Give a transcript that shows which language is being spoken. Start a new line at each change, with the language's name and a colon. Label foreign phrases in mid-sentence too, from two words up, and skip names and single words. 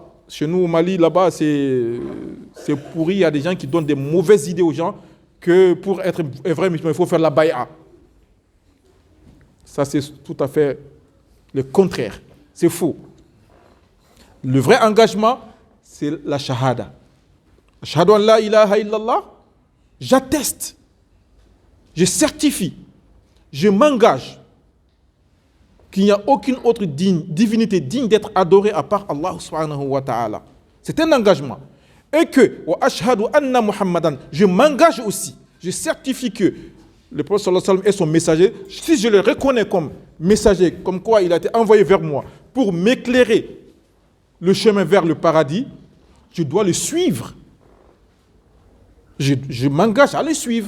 French: Chez nous, au Mali, là-bas, c'est pourri. Il y a des gens qui donnent des mauvaises idées aux gens que pour être un vrai musulman, il faut faire la bay'a. Ça, c'est tout à fait le contraire. C'est faux. Le vrai engagement, c'est la shahada.
Arabic: أشهد أن لا إله إلا الله,
French: j'atteste, je certifie, je m'engage qu'il n'y a aucune autre divinité digne d'être adorée à part Allah
Arabic: سبحانه وتعالى.
French: C'est un engagement. Et que,
Arabic: وأشهد أن محمدا,
French: je m'engage aussi, je certifie que le prophète
Arabic: صلى الله عليه وسلم
French: est son messager. Si je le reconnais comme messager, comme quoi il a été envoyé vers moi pour m'éclairer le chemin vers le paradis, je dois le suivre. Je m'engage à le suivre.